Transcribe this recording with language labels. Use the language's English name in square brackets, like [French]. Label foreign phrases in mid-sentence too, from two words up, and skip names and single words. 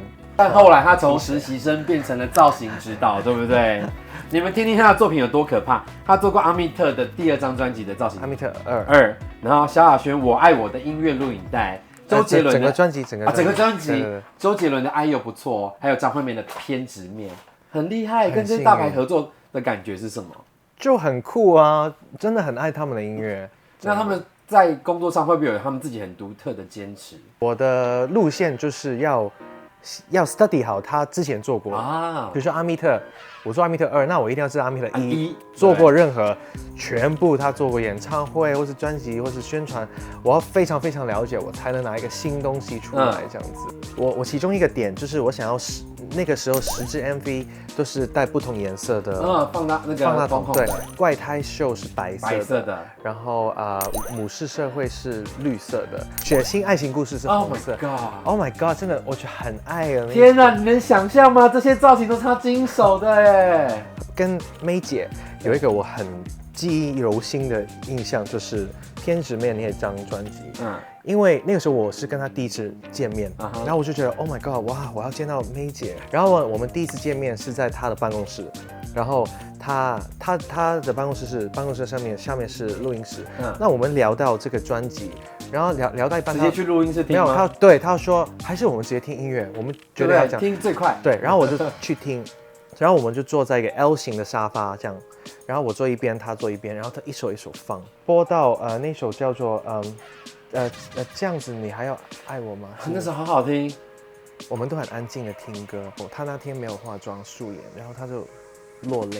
[Chinese] 但後來他從實習生變成了造型指導，對不對？你們聽聽他的作品有多可怕。他做過阿密特的第2張專輯的造型，阿密特2，然後蕭亞軒《我愛我的音樂錄影帶》。周杰倫的整個專輯，整個專輯，周杰倫的《愛又不錯》，還有張惠妹的《偏執面》，很厲害。跟這些大牌合作的感覺是什麼？就很酷啊，真的很愛他們的音樂。那他們在工作上會不會有他們自己很獨特的堅持？我的路線就是要 study 好他之前做過啊，比如說阿密特，我做阿密特2，那我一定要知道阿密特1做過任何全部他做過演唱會或是專輯或是宣傳，我要非常非常了解，我才能拿一個新東西出來這樣子。我其中一個點就是我想要那個時候10支 MV 都是帶不同顏色的，放大筒，對，怪胎秀是白色的，然後母氏社會是綠色的，血腥愛情故事是紅色。 [English] Oh my god， [Chinese] 真的我覺得很愛啊！天哪，你能想象嗎？這些造型都是他經手的耶。跟 May 姐有一個我很記憶猶新的印象，就是《偏執面》那張專輯。因為那個時候我是跟她第一次見面，然後我就覺得 [English] Oh my god， [Chinese] 哇，我要見到May姐。然後我們第一次見面是在她的辦公室，然後她的辦公室下面是錄音室。那我們聊到這個專輯，然後聊到一半，直接去錄音室聽嗎？沒有，他說還是我們直接聽音樂，我們覺得要這樣聽最快。對，然後我就去聽。然后我们就坐在一个 L 型的沙发这样，然后我坐一边，他坐一边，然后他一首一首放，播到那首叫做这样子你还要爱我吗？那首好好听。我们都很安静的听歌。他那天没有化妆，素颜，然后他就落泪。